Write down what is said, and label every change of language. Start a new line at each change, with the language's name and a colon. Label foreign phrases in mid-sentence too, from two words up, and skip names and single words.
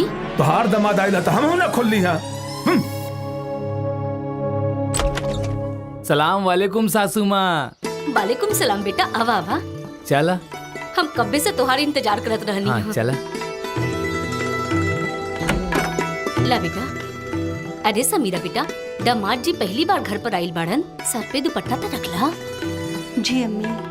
Bhojpuri: तोहार दमाद आइला तो हम ना खोलनी है।
Arabic: سلام عليكم
Bhojpuri: सासू माँ।
Arabic: عليكم سلام
Bhojpuri: बेटा, आवा आवा। चला। हम कब्बे से तुम्हारी इंतजार करत रहनी। हाँ, चला। ला बेटा। अरे समीरा बेटा, दामाद जी पहली बार घर पर आइल बाड़न, सर पे दुपट्टा तो रखला। जी अम्मी।